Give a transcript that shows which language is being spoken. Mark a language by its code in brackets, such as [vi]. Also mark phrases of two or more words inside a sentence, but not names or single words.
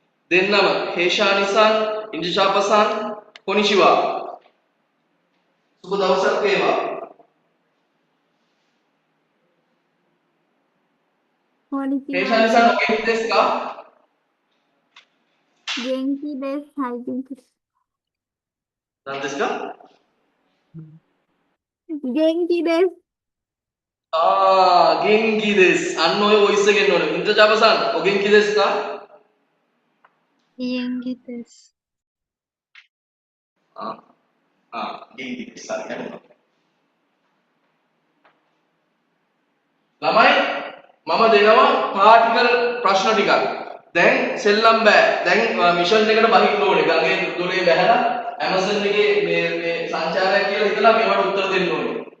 [si] දෙන්නම හේෂානි-san, ඉන්ජිචාපා-san, කොනිචිවා. සුබ දවසක් වේවා. හේෂානි-san [ja] おけですか? Genki desu. Hi, Genki. 何ですか? Genki desu. 元気です. [si] අන්න ඔය වොයිස් එක එන්න ඕනේ. ඉන්ජිචාපා-san, [ja] お元気ですか? Genki desu. 元気です. [si] හරි. ළමයි මම දෙනවා පාටිකල් ප්‍රශ්න ටිකක්. දැන් සෙල්ලම් බෑ. දැන් මිෂන් එකට බහින්න ඕනේ. ගඟේ දොලේ බැහැලා ඇමසන් එකේ මේ සංචාරයක් කියලා හිතලා මේවට උත්තර දෙන්න ඕනේ.